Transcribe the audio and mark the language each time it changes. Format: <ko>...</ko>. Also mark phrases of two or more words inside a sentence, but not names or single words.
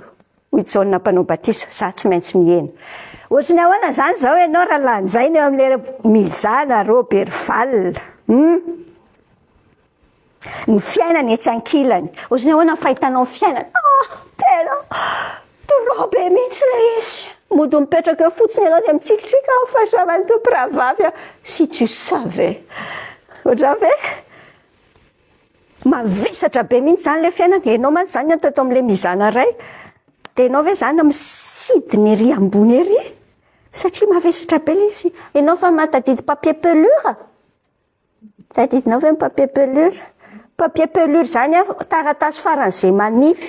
<mg>Hoy Jaona mpanao batisa, za tsy maintsy mihena. Ohatrany ahoana zany zao ianao raha lanjaina eo amin'le mizana Roberval. Ny fiainana etsy ankilany. Ohatrany ahoana fahitanao fiainana. Tena trop be mihitsy le izy. Mody mipetraka eo fotsiny ianao dia mitsikitsiky ao fahasoavan'ny tompo rahavavy.</mg> <fr>Si tu savais.</fr> <mg>Ohatra ve? Mavesatra be mihitsy zany le fiainana. Ianao mantsy zany atao amin'le mizana iray. Dia ianao ve zany misidiny ery ambony ery? Satria mavesatra be izy. Ianao fa matadidy</mg> <fr>papier pelure?</fr> <mg>Tadidinao ve</mg> <fr>papier pelure? Papier pelure</fr> <mg>zany taratasy faran'izay manify.</mg>